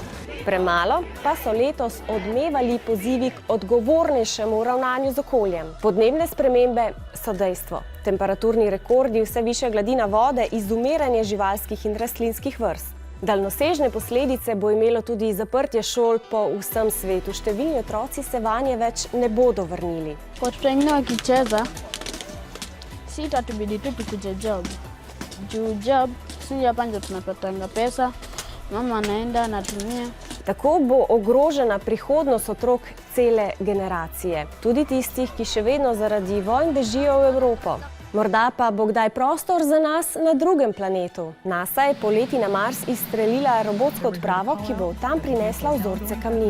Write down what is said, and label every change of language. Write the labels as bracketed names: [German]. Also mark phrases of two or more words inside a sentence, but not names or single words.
[Slovenian] Premalo pa so letos odmevali pozivi k odgovornejšemu ravnanju z okoljem. Podnebne spremembe so dejstvo. Temperaturni rekordi, vse višja gladina vode, izumiranje živalskih in rastlinskih vrst. Daljnosežne posledice bo imelo tudi zaprtje šol po vsem svetu. Številni otroci se vanje več ne bodo vrnili. [Swahili] Watu wengine wakicheza si itatubidi tu tukuje job. Juu job si hapa ndio tunapatanga pesa, mama anaenda anatumia. [Slovenian] Tako bo ogrožena prihodnost otrok cele generacije, tudi tistih, ki še vedno zaradi vojn bežijo v Evropo. Morda pa bo kdaj prostor za nas na drugem planetu. NASA je poleti na Mars izstrelila robotsko odpravo, ki bo tam prinesla vzorce kamnin.